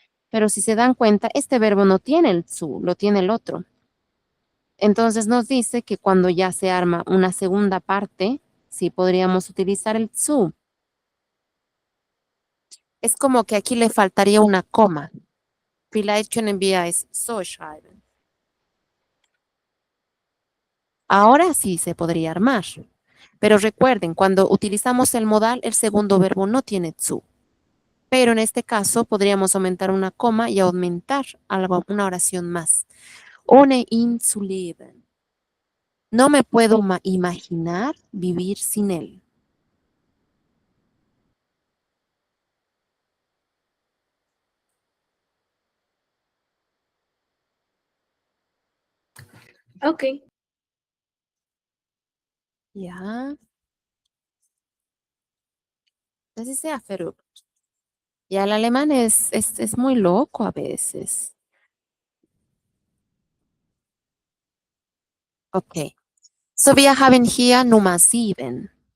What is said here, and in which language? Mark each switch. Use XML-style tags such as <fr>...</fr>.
<es>Pero si se dan cuenta, este verbo no tiene el su, lo tiene el otro. Entonces nos dice que cuando ya se arma una segunda parte, sí podríamos utilizar el su. Es como que aquí le faltaría una coma.</es> <de>Vielleicht können wir es so schreiben.</de> <es>Ahora sí se podría armar. Pero recuerden, cuando utilizamos el modal, el segundo verbo no tiene zu. Pero en este caso podríamos aumentar una coma y aumentar algo, una oración más.</es> <de>Ohne ihn zu leben.</de> <es>No me puedo imaginar vivir sin él. Okay. Ja.</es> <de>Das ist sehr verrückt.</de> <es>Ya el alemán es muy loco a veces. Ok.</es> <de>So, wir haben hier Nummer 7.</de>